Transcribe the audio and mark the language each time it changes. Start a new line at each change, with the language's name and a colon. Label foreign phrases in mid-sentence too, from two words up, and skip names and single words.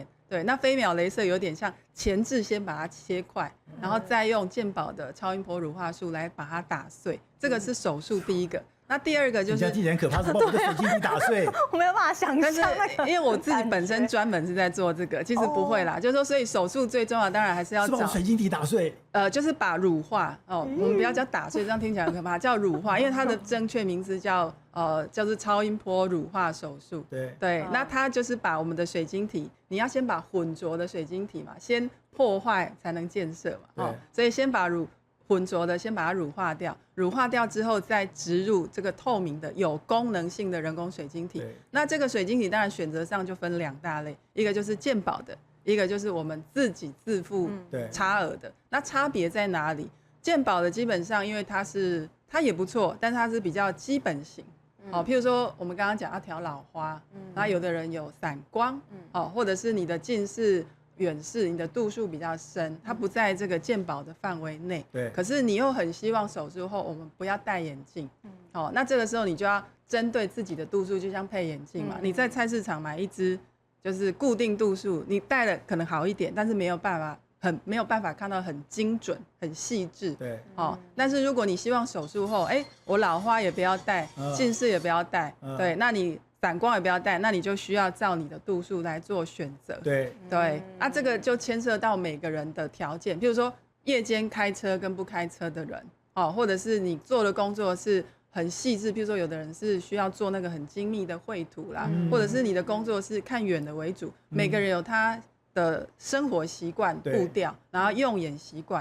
Chinese: 對，那飛秒雷射有點像前置先把它切塊，然後再用健保的超音波乳化術來把它打碎，這個是手術第一個。那第二個就是，你這很可怕，是把我的水晶體打碎。我沒有辦法想象，因為我自己本身專門是在做這個，其實不會啦。就是說，所以手術最重要，當然還是要找水晶體打碎。就是把乳化我們不要叫打碎，這樣聽起來很可怕，叫乳化，因為它的正確名字叫就是超音波乳化手術。對，那它就是把我們的水晶體，你要先把混濁的水晶体嘛，先破壞才能建設嘛。所以先把混濁的先把它乳化掉，乳化掉之後再植入這個透明的有功能性的人工水晶體。那這個水晶體當然選擇上就分2大類，一個就是健保的，一個就是我們自己自付差額的。那差別在哪裡？健保的基本上因為它也不錯，但是它是比較基本型， 譬如說我們剛剛講要調老花，然後有的人有散光，或者是你的近視、遠視，你的度數比較深，它不在這個健保的範圍內。對。可是你又很希望手術後我們不要戴眼鏡，那這個時候你就要針對自己的度數，就像配眼鏡嘛。你在菜市場買一支就是固定度數，你戴了可能好一點，但是没有辦法看到很精準、很細緻。对。但是如果你希望手術後，我老花也不要戴，近視也不要戴，对，那你散光也不要戴，那你就需要照你的度数來做選擇。对。这個就牽涉到每個人的條件，譬如說夜間開車跟不開車的人，或者是你做的工作是很細緻，譬如說有的人是需要做那個很精密的繪圖啦，或者是你的工作是看遠的為主，每個人有他的生活習慣步調，然後用眼習慣。